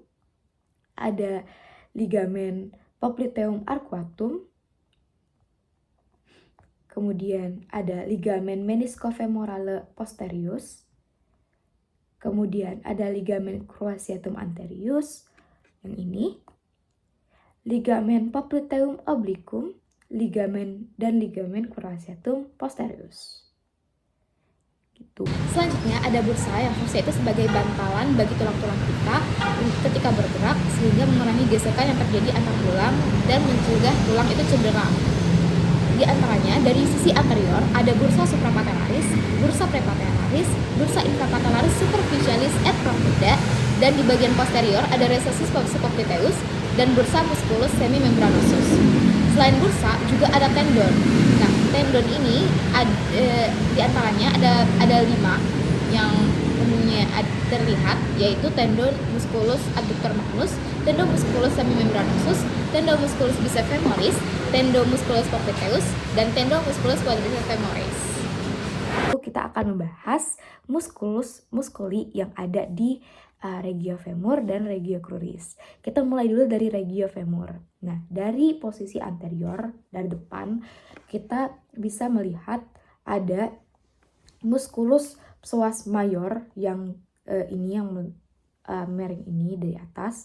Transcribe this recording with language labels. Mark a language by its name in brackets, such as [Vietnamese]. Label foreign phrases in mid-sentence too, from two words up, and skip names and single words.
[Indonesian] Ada ligamen [Latin] popliteum arcuatum. [Indonesian] Kemudian ada ligamen [Latin] meniscofemorale posterius. [Indonesian] Kemudian ada ligamen [Latin] cruciatum anterius, [Indonesian] yang ini. Ligamen [Latin] popliteum obliquum, [Indonesian] ligamen [Latin] cruciatum posterius. [Indonesian] Gitu. Selanjutnya ada bursa yang fungsinya itu sebagai bantalan bagi tulang-tulang kita ketika bergerak, sehingga mengurangi gesekan yang terjadi antar tulang dan mencegah tulang itu cedera. Di antaranya, dari sisi anterior ada [Latin] bursa suprapatellaris, bursa prepatellaris, bursa infrapatellaris superficialis et profunda, [Indonesian] dan di bagian posterior ada [Latin] recessus subpopliteus [Indonesian] dan [Latin] bursa musculus semimembranosus. [Indonesian] Selain bursa juga ada tendon. Nah, tendon ini di antaranya ada 5 yang umumnya terlihat, yaitu tendon [Latin] musculus adductor magnus, [Indonesian] tendon [Latin] musculus semimembranosus, [Indonesian] tendon [Latin] musculus bicefemoris, [Indonesian] tendon [Latin] musculus popliteus, [Indonesian] dan tendon [Latin] musculus quadriceps femoris. [Indonesian] Kita akan membahas musculi yang ada di [Latin] regio femur [Indonesian] dan [Latin] regio cruris. [Indonesian] Kita mulai dulu dari [Latin] regio femur. [Indonesian] Nah, dari posisi anterior, dari depan, kita bisa melihat ada [Latin] musculus psoas major [Indonesian] yang ini yang miring ini dari atas.